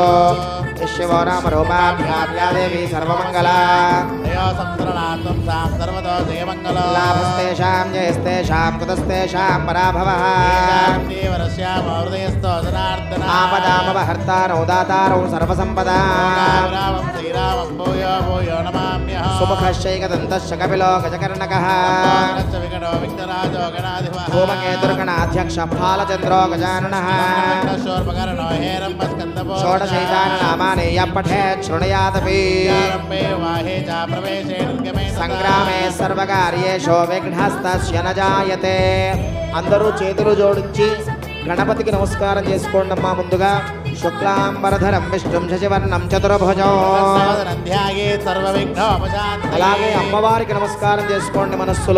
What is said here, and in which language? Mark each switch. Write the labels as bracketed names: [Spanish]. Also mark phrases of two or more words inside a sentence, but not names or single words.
[Sanskrit] शिवो नाम रूपाभ्यां या देवी सर्वमङ्गला लाभस्तेषां जयस्तेषां कुतस्तेषां पराभवः आपदामपहर्तारौ दातारौ सर्वसम्पदा सुमुखश्चैकदन्तश्च कपिलो गजकर्णकः धूमकेतुर्गणाध्यक्ष फालचन्द्रो गजाननः षोडशैतानि यः पठेत् शृणुयादपि సంగ్రామే సర్వకార్యేషు విఘ్నస్తస్య న జాయతే. [Telugu] అందరూ చేతులు జోడించి గణపతికి నమస్కారం చేసుకోండి అమ్మా. [Sanskrit] ముందుగా శుక్లాంబరధరం విష్ణుం శశివర్ణం చతుర్భుజం. [Telugu] అలాగే అమ్మవారికి నమస్కారం చేసుకోండి మనస్సులో.